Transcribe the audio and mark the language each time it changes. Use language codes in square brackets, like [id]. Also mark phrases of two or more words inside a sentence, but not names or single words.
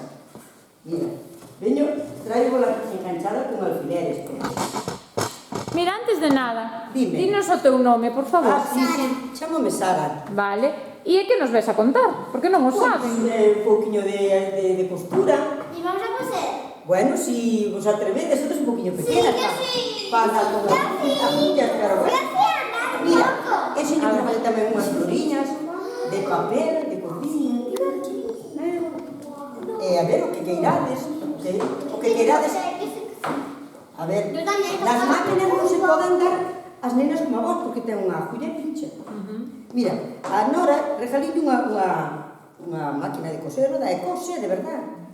[gl] Mira. [es] Veño, traigo la enganchada con alfileres. [gl] Mira, antes de nada, Dime. dinos o teu nome, por favor. Ah, sí, sí. Chámome Sara. Vale. E é que nos ves a contar? Porque non o saben. Un pouquiño de costura. [es] ¿Y vamos a coser? Bueno, [gl] si vos atrevedes, [es] esto es un poquillo pequeña. Sí. Para con las uñas, pero bueno. [gl] Mira, enseño que facer tamén unhas floriñas de papel, de cociña. A ver, o que queirades. O que queirades. A ver, Yo tamén. las máquinas non se poden dar as nenas como a vos, porque ten unha agulla e pincha. Mira, a Nora regalille unha máquina de coser, da e cose, de verdad.